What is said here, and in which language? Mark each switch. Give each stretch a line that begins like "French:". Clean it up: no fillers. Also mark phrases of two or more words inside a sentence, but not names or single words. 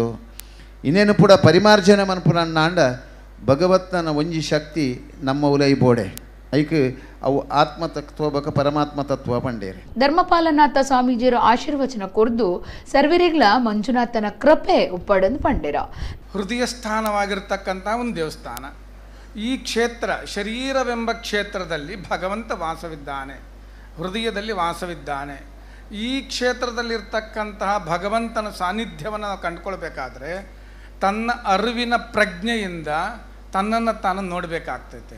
Tulu: ಇನ್ನೇನು ಕೂಡ ಪರಿಮಾರ್ಜನೆ ಮನ್ಪುರ ನಾಂಡ ಭಗವತ್ನ ಒಂಜಿ ಶಕ್ತಿ ನಮ್ಮ ಉಲೈ ಬೋಡೆ ಐಕ್ ಅವು ಆತ್ಮತತ್ವ ಬಕ ಪರಮಾತ್ಮ ತತ್ವ ಪಂಡೇರಿ. ಧರ್ಮಪಾಲನಾಥ ಸ್ವಾಮೀಜಿಯರ ಆಶೀರ್ವಚನ ಕೊರ್ದು ಸರ್ವರಿಗ್ಲ ಮಂಜುನಾಥನ ಕೃಪೆ ಉಪ್ಪಡಂದು ಪಂಡೇರ.
Kannada: ಹೃದಯ ಸ್ಥಾನವಾಗಿರ್ತಕ್ಕಂಥ ಒಂದು ದೇವಸ್ಥಾನ. ಈ ಕ್ಷೇತ್ರ ಶರೀರವೆಂಬ ಕ್ಷೇತ್ರದಲ್ಲಿ ಭಗವಂತ ವಾಸವಿದ್ದಾನೆ, ಹೃದಯದಲ್ಲಿ ವಾಸವಿದ್ದಾನೆ. ಈ ಕ್ಷೇತ್ರದಲ್ಲಿರ್ತಕ್ಕಂತಹ ಭಗವಂತನ ಸಾನ್ನಿಧ್ಯವನ್ನು ನಾವು ಕಂಡುಕೊಳ್ಬೇಕಾದ್ರೆ ತನ್ನ ಅರಿವಿನ ಪ್ರಜ್ಞೆಯಿಂದ ತನ್ನನ್ನು ತಾನು ನೋಡಬೇಕಾಗ್ತೈತೆ.